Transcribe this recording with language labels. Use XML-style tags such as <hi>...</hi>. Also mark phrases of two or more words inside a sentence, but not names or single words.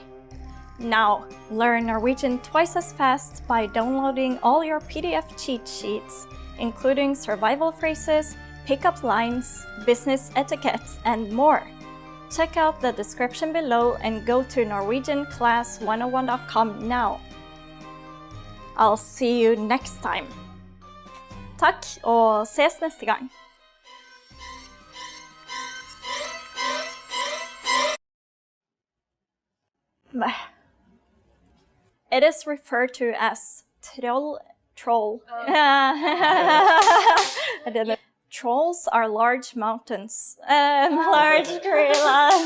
<en>Now, learn Norwegian twice as fast by downloading all your PDF cheat sheets, including survival phrases, pickup lines, business etiquette, and more. Check out the description below and go to norwegianclass101.com now. I'll see you next time.</en> <no>Takk, og ses neste gang.</no> <en>It is referred to as troll. I didn't. Trolls are large mountains and large gorillas.</en>